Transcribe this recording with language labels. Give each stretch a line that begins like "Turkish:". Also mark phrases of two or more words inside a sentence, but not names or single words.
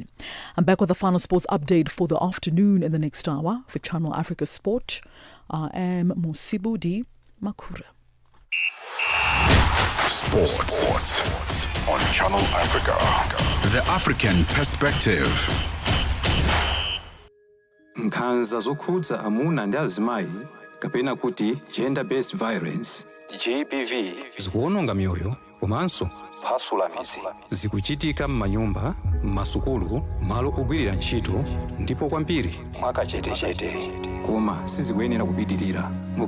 English: I'm back with the final sports update for the afternoon in the next hour for Channel Africa Sport. I am Mosibudi Makura. Sports on Channel Africa. The African Perspective.
Nyanja: Nkhanza zokhudza amuna ndi azimayi kapena kuti
English: gender-based violence GBV
Nyanja: zikuwononga mioyo komanso kuphwasula midzi. Zikuchitika m'manyumba, m'masukulu, malo ogwirira ntchito ndipo kwambiri mwakachetechete, koma sizikuyenera kupitirira.